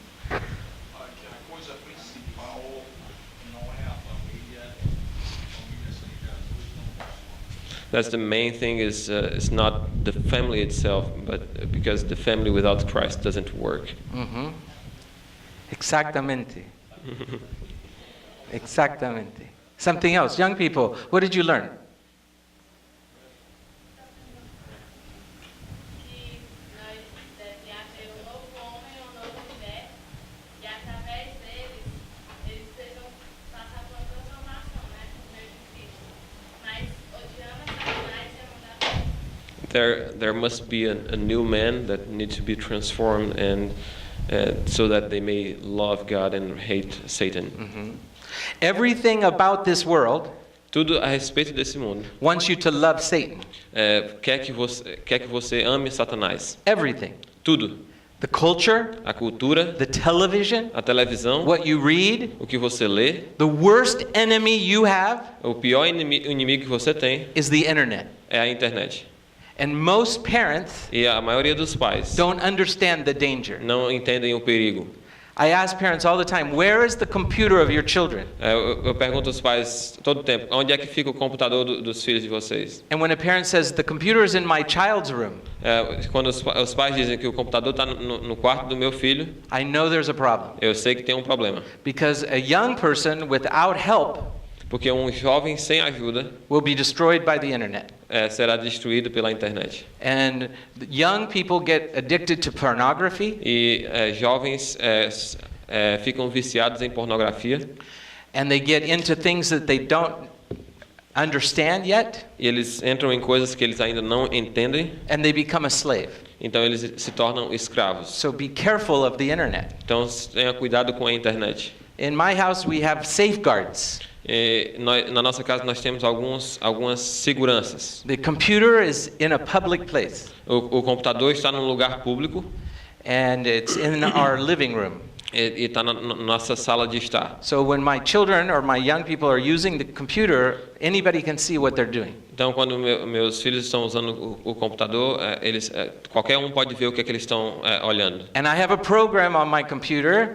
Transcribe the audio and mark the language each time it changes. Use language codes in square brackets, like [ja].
[pt] A coisa principal não é a família sem Jesus não funciona. [en] That's the main thing is it's not the family itself, but because the family without Christ doesn't work. [pt] Exactamente. Exactamente. [en] Something else. Young people, what did you learn? [pt] Que nós devemos ter um novo homem ou uma nova mulher, e através deles, eles precisam passar por uma transformação, né? No meio de Cristo. Mas odiando a Satanás e a mudar. [en] There must be a new man that needs to be transformed, and so that they may love God and hate Satan. Everything about this world [pt] Tudo a respeito desse mundo [en] wants you to love Satan. [pt] quer que você ame Satanás. [en] Everything. [pt] Tudo. [en] The culture, [pt] A cultura, [en] the television, [pt] a televisão, [en] what you read, [pt] o que você lê, [en] the worst enemy you have [pt] o pior inimigo que você tem [en] is the internet. [pt] é a internet. [en] And most parents [pt] E a maioria dos pais [en] don't understand the danger. [pt] não entendem o perigo. [en] I ask parents all the time, where is the computer of your children? [pt] Eu pergunto aos pais todo o tempo, onde é que fica o computador dos filhos de vocês? [en] And when a parent says, the computer is in my child's room, [pt] Quando os pais dizem que o computador está no quarto do meu filho, [en] I know there's a problem. [pt] eu sei que tem um problema. [en] Because a young person without help [pt] Porque um jovem sem ajuda [en] will be destroyed by the internet. [pt] será destruído pela internet. [en] And young people get addicted to pornography, [pt] E jovens ficam viciados em pornografia. [en] and they get into things that they don't understand yet, [pt] E eles entram em coisas que eles ainda não entendem. [en] and they become a slave. [pt] Então eles se tornam escravos. [en] So be careful of the internet. [pt] Então tenha cuidado com a internet. [en] In my house, we have safeguards. [pt] Na nossa casa nós temos algumas seguranças. [en] The computer is in a public place, [pt] O computador está num lugar público [en] and it's in our living room. [pt] e está na nossa sala de estar. [en] So when my children or my young people are using the computer, anybody can see what they're doing. [pt] Então quando meus filhos estão usando o computador, qualquer um pode ver o que é que eles estão olhando. [en] And I have a program on my computer